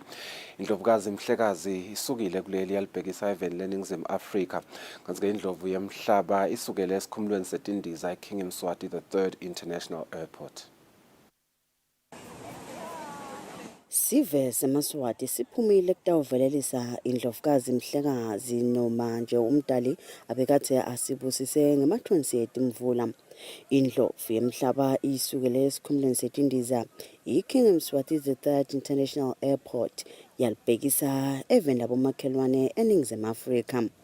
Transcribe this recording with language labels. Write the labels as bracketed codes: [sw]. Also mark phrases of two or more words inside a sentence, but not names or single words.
[ss] Indlovukazi Mhlekazi isukile kuleli yalibhekisa eveni leNingizimu Afrika. Kanti-ke indlovu yemhlaba isukele esikhumulweni setindiza eKing Mswati the 3rd International Airport. Sive seMaswati siphumile kutawuvelelisa indlovukazi Mhlekazi noma nje umdali abekathe asibusise ngama-28 Mvula. Indlovu yemhlaba isukele esikhumulweni setindiza iKing Mswati the 3rd International Airport yalibhekisa eveni labomakhelwane eNingizimu Afrika.